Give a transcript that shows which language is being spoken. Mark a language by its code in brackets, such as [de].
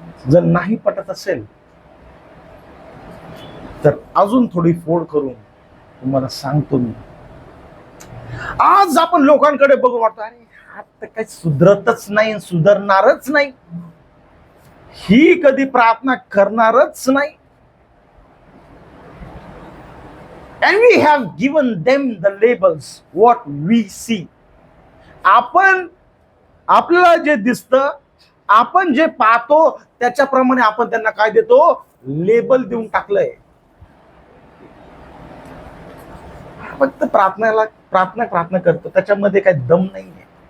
[mr] जर नाही पटत असेल तर अजून थोडी फोड करून तुम्हाला सांगतो मी. आज आपण लोकांकडे बघू वाटतो, अरे हा तर काही सुधरतच नाही, सुधारणारच नाही, ही कधी प्रार्थना करणारच नाही. [en] And we have given them the labels what we see. [mr] आपण, आपल्याला जे दिसतं, आपण जे पाहतो त्याच्याप्रमाणे आपण त्यांना काय देतो? लेबल देऊन टाकलंय. फक्त प्रार्थना करतो, त्याच्यामध्ये काही दम नाहीये.